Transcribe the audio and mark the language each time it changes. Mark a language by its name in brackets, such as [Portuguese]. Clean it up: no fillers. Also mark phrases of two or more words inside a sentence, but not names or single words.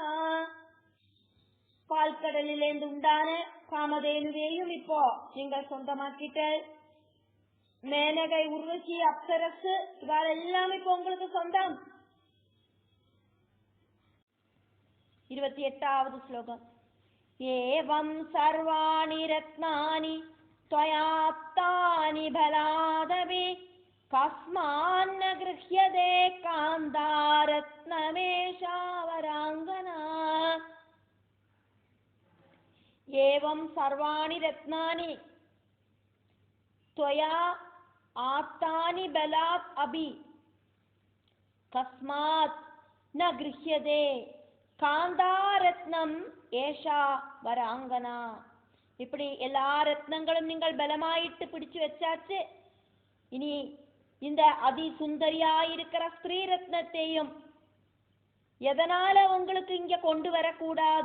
[Tamil] பால்கடலிலேந்து உண்டான காமதேனுவையும் இப்போ நீங்கள் சொந்தமாக்கிட்ட. மேனகை, உருவசி, அப்சரசு இவாளெல்லாம் இப்போ உங்களுக்கு சொந்தம். 28வது ஸ்லோகம். [Sanskrit] एवं सर्वाणि रत्नानि त्वयाप्तानि बलादपि कस्मान्न गृह्यते कान्तारत्नमेषा वराङ्गना. एवं सर्वाणि रत्नानि त्वया आप्तानि बलात् अभि कस्मात् न गृह्यते कान्तारत्नम् एषा वराङ्गना. [Tamil] இப்படி எல்லா ரத்னங்களும் நீங்கள் பலமாயிட்டு பிடிச்சு வச்சாச்சு. இனி இந்த அதி சுந்தரியாயிருக்கிற ஸ்ரீ ரத்னத்தையும் எதனால உங்களுக்கு இங்க கொண்டு வரக்கூடாது?